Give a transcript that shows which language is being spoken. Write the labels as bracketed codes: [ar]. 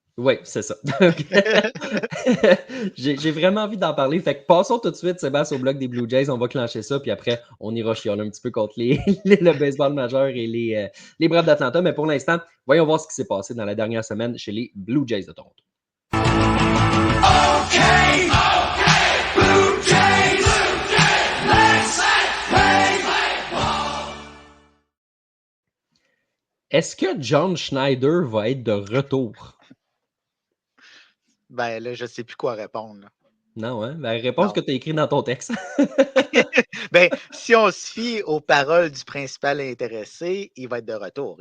[fr] Oui, c'est ça. J'ai vraiment envie d'en parler. Fait que passons tout de suite, Sébastien, au bloc des Blue Jays. On va clencher ça, puis après, on ira chialer un petit peu contre le baseball majeur et les Braves d'Atlanta. Mais pour l'instant, voyons voir ce qui s'est passé dans la dernière semaine chez les Blue Jays de Toronto. [en] Okay, Blue Jays, let's play baseball. [fr] Est-ce que John Schneider va être de retour? Ben là, je ne sais plus quoi répondre. Là. Non, hein? La réponse Non. que tu as écrite dans ton texte. Ben, si on se fie aux paroles du principal intéressé, il va être de retour.